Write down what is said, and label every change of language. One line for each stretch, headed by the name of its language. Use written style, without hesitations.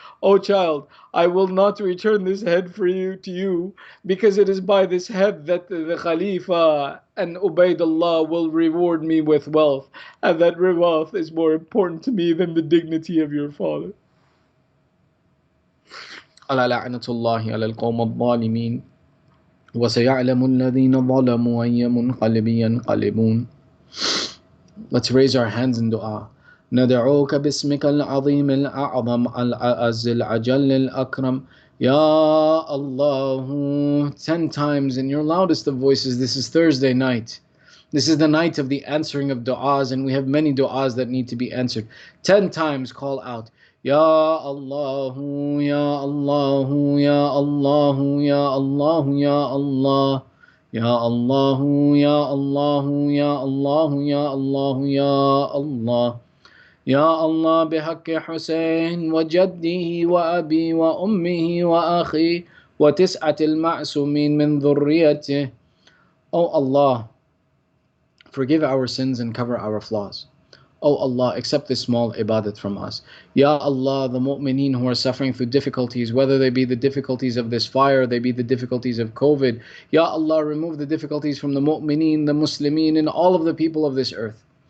English: Oh child, I will not return this head for you to you, because it is by this head that the Khalifa and Ubaidullah will reward me with wealth, and that wealth is more important to me than the dignity of your father."
Arabic: ألا لعنة الله على القوم الظالمين وسيعلم الذين ظلموا أي منقلب ينقلبون.
English: Let's raise our hands in dua.
Arabic: ندعوك باسمك العظيم الأعظم الأعز الأجل الأكرم
English: Ya Allah, 10 times in your loudest of voices. This is Thursday night. This is the night of the answering of du'as, and we have many du'as that need to be answered. 10 times call out, Ya Allah, Ya Allah, Ya Allah, Ya Allah, Ya Allah. Ya Allah, Ya Allah, Ya Allah, Ya Allah, Ya Allah.
Arabic: Ya Allah, بحق حسين وجده وأبي وأمه وأخي وتسعة المعصومين من ذريته.
English: O Allah, forgive our sins and cover our flaws. O Allah, accept this small ibadat from us. Ya Allah, the mu'mineen who are suffering through difficulties, whether they be the difficulties of this fire, they be the difficulties of COVID. Ya Allah, remove the difficulties from the mu'mineen, the muslimeen, and all of the people of this earth.